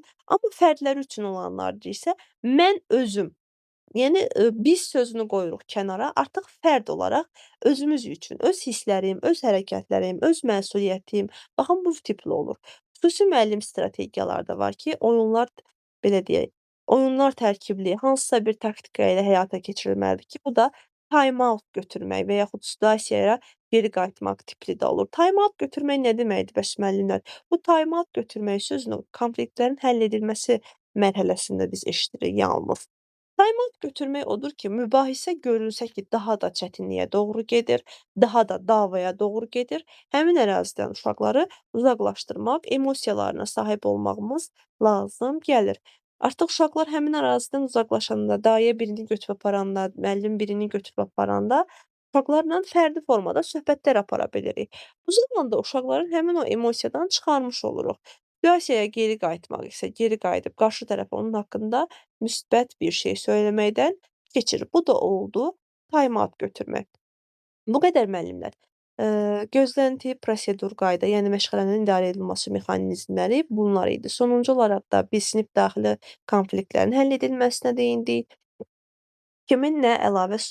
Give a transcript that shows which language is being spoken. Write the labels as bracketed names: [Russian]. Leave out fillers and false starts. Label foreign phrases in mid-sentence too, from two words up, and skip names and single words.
[Azerbaijani] Amma fərdlər üçün olanlarda isə mən özüm, yəni, biz sözünü qoyuruq kənara, artıq fərd olaraq özümüz üçün, öz hisslərim, öz hərəkətlərim, öz məsuliyyətim, baxın bu tipli olur. Xüsusi müəllim strategiyaları da var ki, oyunlar, belə deyək, oyunlar tərkibli hansısa bir taktika ilə həyata keçirilməlidir ki, bu da [English] time out [Azerbaijani] götürmək və yaxud situasiyaya geri qayıtmaq tipli də olur. [English] Time out [Azerbaijani] götürmək nə deməkdir bəs müəllimlər? Bu [English] time out [Azerbaijani] götürmək sözünü konfliktlərin həll edilməsi mərhələsində biz eşidirik yalnız. Taymat götürmək odur ki, mübahisə görülsə ki, daha da çətinliyə doğru gedir, daha da davaya doğru gedir. Həmin ərazidən uşaqları uzaqlaşdırmaq, emosiyalarına sahib olmağımız lazım gəlir. Artıq uşaqlar həmin ərazidən uzaqlaşanda, dayə birini götürüb aparanda, müəllim birini götürüb aparanda uşaqlarla fərdi formada söhbətlər apara bilirik. Bu zamanda uşaqların həmin o emosiyadan çıxarmış oluruq. Mübahisəyə geri qayıtmaq isə geri qayıdıb qarşı tərəfə onun haqqında müsbət bir şey söyləməkdən keçir. Bu da oldu [English] time out [Azerbaijani] götürmək. Bu qədər müəllimlər. Gözlənti, prosedur, qayda, yəni məşğələnin idarə edilməsi mexanizmləri bunlar idi. Sonuncu olaraq da biz sinif daxili konfliktlərin həll edilməsinə değindik. Kimin nə əlavə sual